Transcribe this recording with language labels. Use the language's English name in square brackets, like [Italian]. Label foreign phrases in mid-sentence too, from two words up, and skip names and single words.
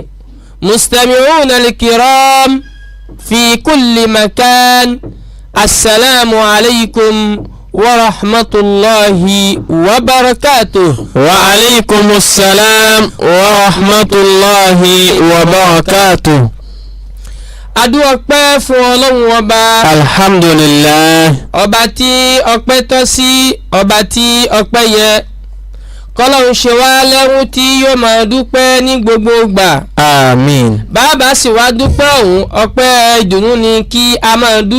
[Arabic] مستمعون الكرام في كل مكان، السلام عليكم ورحمة الله وبركاته. وعليكم السلام ورحمة الله وبركاته. [Yoruba] adú ọpẹ́ fún ọlọ́run ọba. alhamdulillah. ọba tí ọpẹ́ tọ́ sí, ọba tí ọpẹ́ yẹ. kọ́lọ́run ṣe wá lẹ́rú tí yóò máa dúpẹ́ ní gbogbo ìgbà. àmín. bàbá sì wá dúpẹ́ òun, ọpẹ́ ìdùnnú ni kí a máa dú.